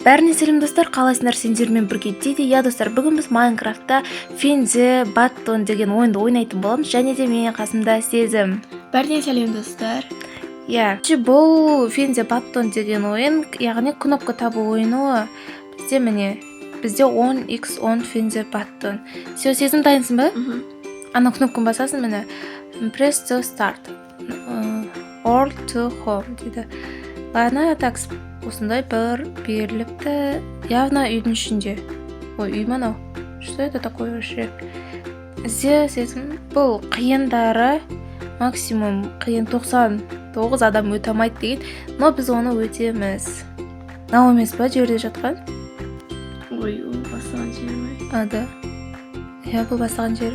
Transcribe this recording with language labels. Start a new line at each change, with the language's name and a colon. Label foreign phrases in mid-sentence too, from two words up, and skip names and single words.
Kazakh: Бәріне сәлем достар, қалайсыңдар, сендермен бірге дейді. Я достар, бүгін біз Майнкрафтта Фензе Баттон деген ойынды ойнайтын боламыз, және де менің қасымда Сезім. Бәріне сәлем достар. Бұл Фензе Баттон деген ойын, яғни кнопка табу ойыны. Бізде 10x10 Фензе Баттон. Сезім, дайынсың ба? Ана кнопканы басасың, міне.
English: Press to start. Or to home дейді.
Russian: Ладно, так,
Kazakh: осындай бір беріліпті. Явно үйдің ішінде. Үй мынау.
Russian: Что это такое вообще?
Kazakh: Сезім, бұл қиындары максимум қиын 99 адам өте алмайды деген, но біз оны өтеміз. Нау емес па жерде жатқан? Ой, ол бастаған жер ме? Ада. Бұл бастаған жер.